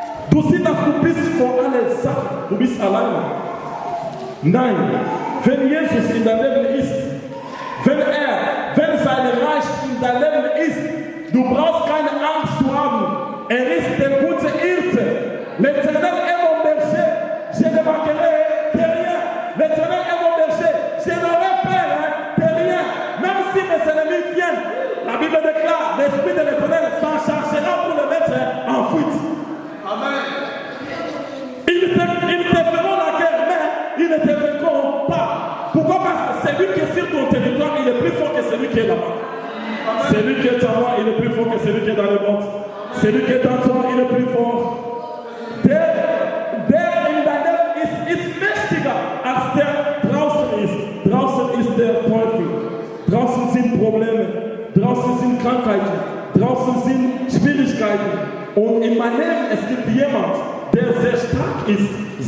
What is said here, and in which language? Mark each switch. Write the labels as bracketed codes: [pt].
[de] Du siehst, dass du bist vor allen Sachen. Du bist alleine. Nein. Wenn Jesus in deinem Leben ist, wenn sein Reich in deinem Leben ist, du brauchst keine Angst zu haben. Er ist der gute Hirte. [fr] L'Éternel est mon berger. Je ne manquerai de rien. L'Éternel est mon berger. Je n'aurai peur de rien. Même si mes ennemis viennent, la Bible déclare, l'Esprit de l'Éternel s'en chargera pour le mettre en fuite. Amen. Ils te feront la guerre, mais ils ne te vaincront pas. Pourquoi? Parce que celui qui est sur ton territoire, il est plus fort que celui qui est là-bas. Celui qui est en moi, il est plus fort que celui qui est dans le monde. Celui qui est en toi, il est plus fort. [de] Der in deinem ist mächtiger als der draußen ist. Draußen ist der Teufel. Draußen sind Probleme. Draußen sind Krankheiten. Draußen sind Schwierigkeiten. Und in meinem Leben, es gibt jemand, der sehr stark ist.